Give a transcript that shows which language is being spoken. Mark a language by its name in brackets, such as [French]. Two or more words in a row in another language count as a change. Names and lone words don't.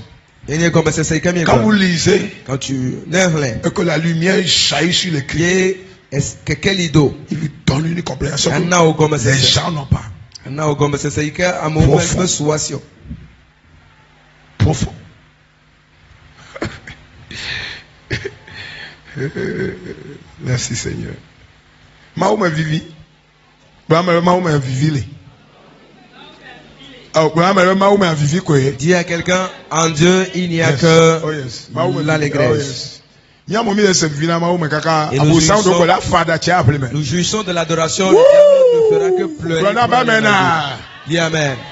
[French] Quand vous lisez et que la lumière jaillit sur l'écrit, il lui donne une compréhension que les gens n'ont pas. Profond. Merci Seigneur. [Ewe] Mahouma vivi. Mahouma vivi. [French] Dis à quelqu'un, en Dieu, il n'y a que l'allégresse. Et nous jouissons de l'adoration. Le diable ne fera que pleurer. Dis Amen.